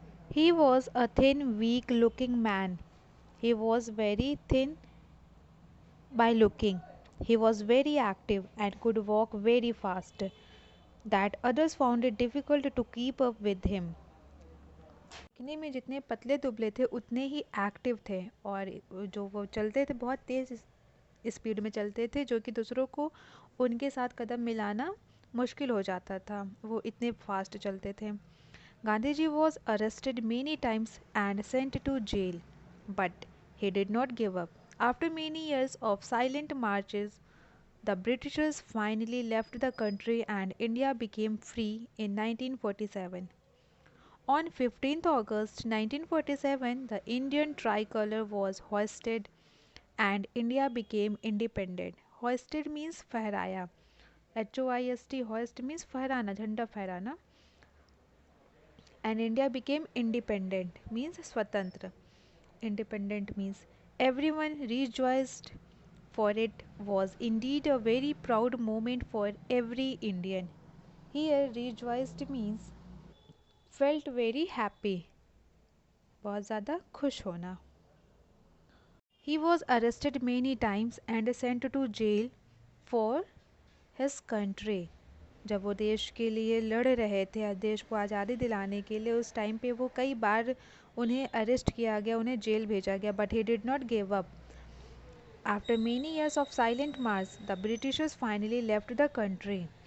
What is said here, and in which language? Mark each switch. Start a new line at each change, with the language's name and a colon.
English: He was a thin, weak looking man. He was very thin by looking. He was very active and could walk very fast, that others found it difficult to keep up with him.
Hindi: दिखने में जितने पतले दुबले थे उतने ही active थे और जो वो चलते थे बहुत तेज़ स्पीड में चलते थे जो कि दूसरों को उनके साथ कदम मिलाना मुश्किल हो जाता था। वो इतने फास्ट चलते थे।
English: Gandhiji was arrested many times and sent to jail, but he did not give up. After many years of silent marches, the Britishers finally left the country and India became free in 1947. On 15th August 1947, the Indian tricolour was hoisted and India became independent. Hoisted means फहराया. HOIST, hoist means
Hindi: फहराना, झंडा फहराना.
English: And India became independent means स्वतंत्र. Independent means everyone rejoiced, for it was indeed a very proud moment for every Indian. Here rejoiced means felt very happy,
Hindi: बहुत ज़्यादा खुश होना.
English: He was arrested many times and sent to jail for his country.
Hindi: जब वो देश के लिए लड़ रहे थे, देश को आज़ादी दिलाने के लिए, उस टाइम पे वो कई बार उन्हें अरेस्ट किया गया, उन्हें जेल भेजा गया.
English: But he did not give up. After many years of silent march the Britishers finally left the country.